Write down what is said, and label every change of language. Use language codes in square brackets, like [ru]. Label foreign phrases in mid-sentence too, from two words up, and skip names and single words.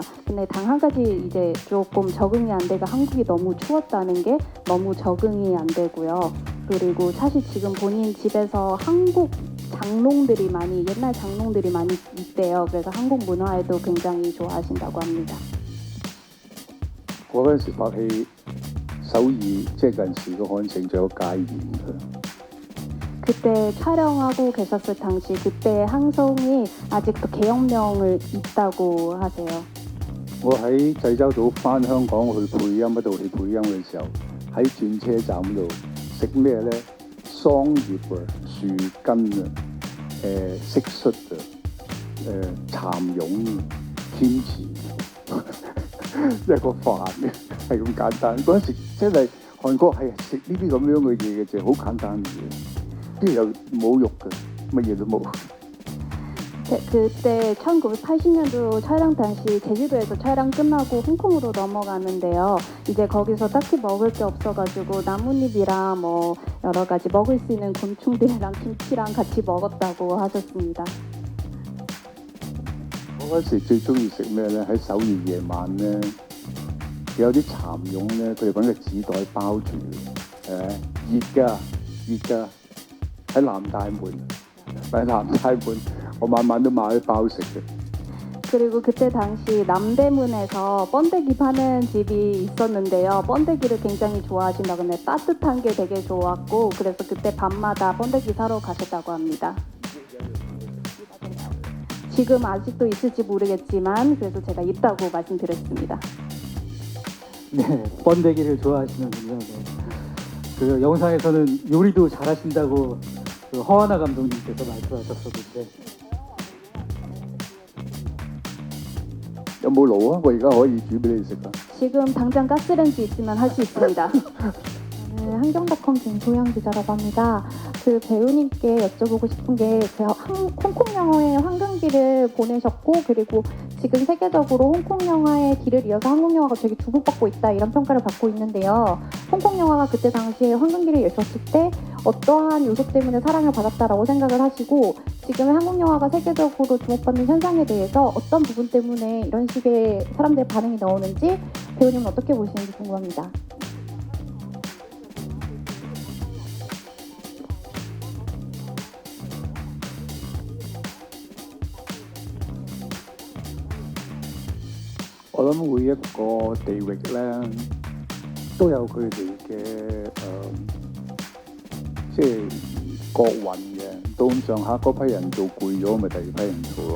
[ko] 근데 단 한 가지 이제 조금 적응이 안 되고 한국이 너무 추웠다는 게 너무 적응이 안 되고요. 그리고 사실 지금 본인 집에서 한국 장롱들이 많이 옛날 장롱들이 많이 있대요. 그래서 한국 문화에도 굉장히 좋아하신다고 합니다. [yue] 嗰陣時拍戲，首爾即係近時個漢城仲有戒嚴嘅。 [ko] 그때 촬영하고 계셨을 당시 그때 항송이 아직도 계엄령을 있다고 하세요. [yue] 我喺濟州島翻香港去配音嗰度去配音嘅時候，喺轉車站嗰度食咩咧？桑葉啊、樹根啊、蟋蟀啊、蠶蛹、Kimchi 一個飯嘅，係咁簡單。嗰陣時真係韓國係食呢啲咁樣嘅嘢嘅啫，好簡單嘅嘢，邊有冇肉嘅，乜嘢都冇。 [ko] 그때 1980년도 촬영 당시 제주도에서 촬영 끝나고 홍콩으로 넘어가는데요. 이제 거기서 딱히 먹을 게 없어가지고 나뭇잎이랑 뭐 여러 가지 먹을 수 있는 곤충들이랑 김치랑 같이 먹었다고 하셨습니다. [yue] 我嗰時最中意食咩咧？喺首爾夜晚咧，有啲蠶蛹咧，佢哋揾個紙袋包住，熱㗎，喺南大門，我晚晚都買一包食嘅。 [ko] 그리고 그때 당시 남대문에서 번데기 파는 집이 있었는데요. 번데기를 굉장히 좋아하신다고 하는데 따뜻한 게 되게 좋았고 그래서 그때 밤마다 번데기 사러 가셨다고 합니다. 지금 아직도 있을지 모르겠지만 그래서 제가 있다고 말씀드렸습니다. 네, 번데기를 좋아하시는군요. 네. 그 영상에서는 요리도 잘하신다고 그 허하나 감독님께서 말씀하셨었는데. [yue] 有冇爐啊？我而家可以煮俾你食啊！ [ko] 지금 당장 가스렌지 있으면 할 수 있습니다. 저는 한경닷컴 김소영 기자라고 합니다. 그 배우님께 여쭤보고 싶은 게 그 홍콩 영화의 황금기를 보내셨고 그리고 지금 세계적으로 홍콩 영화의 길을 이어서 한국 영화가 되게 주목받고 있다 이런 평가를 받고 있는데요. 홍콩 영화가 그때 당시에 황금기를 여셨을 때 어떠한 요소 때문에 사랑을 받았다라고 생각을 하시고 지금 한국 영화가 세계적으로 주목받는 현상에 대해서 어떤 부분 때문에 이런 식의 사람들의 반응이 나오는지 배우님은 어떻게 보시는지 궁금합니다. [yue] 我諗每一個地域咧都有佢哋嘅即係國運嘅，到咁上下嗰批人做攰咗，咪第二批人做咯。